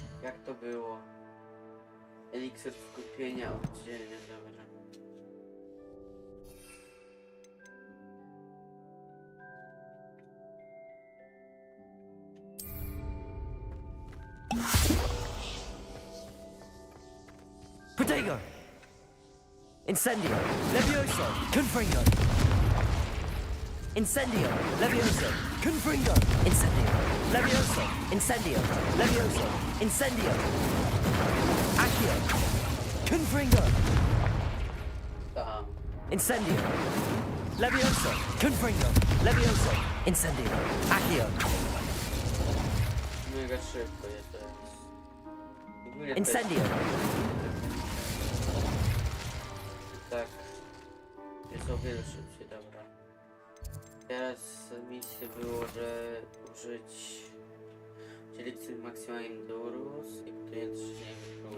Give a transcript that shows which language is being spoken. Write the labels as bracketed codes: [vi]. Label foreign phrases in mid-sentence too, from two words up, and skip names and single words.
[pl] Jak to było? Eliksir skupienia oddzielnie, dobra. Protego! Incendio! Levioso! Confringo! Incendio! Levioso! Confringo! Incendio! Levioso! Incendio! Levioso! Incendio! Accio! Confringo! Tam. Incendio! Levioso! Confringo! Levioso! Incendio! Accio! Mega szybko jest teraz. Ogólnie to Incendio! tak. Jest o wiele szybciej, dobra. Teraz misja było, że użyć eliksir Maxima Endurus i to jest nie wypróbuję.